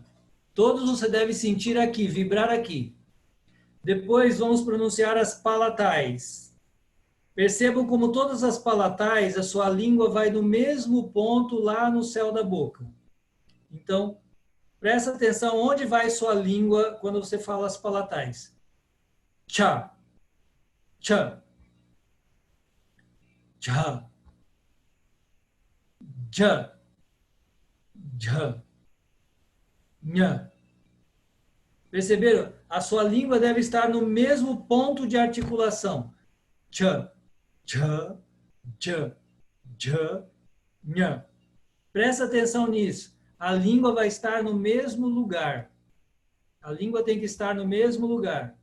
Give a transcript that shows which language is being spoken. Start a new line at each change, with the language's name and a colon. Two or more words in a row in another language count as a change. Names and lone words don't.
Portuguese: Todos você deve sentir aqui, vibrar aqui. Depois vamos pronunciar as palatais. Percebam como todas as palatais, a sua língua vai no mesmo ponto lá no céu da boca. Então, presta atenção onde vai sua língua quando você fala as palatais. Cha, cha, cha, ja, ja, nha. Perceberam? A sua língua deve estar no mesmo ponto de articulação. Cha, cha, cha, cha, nha. Presta atenção nisso. A língua vai estar no mesmo lugar. A língua tem que estar no mesmo lugar.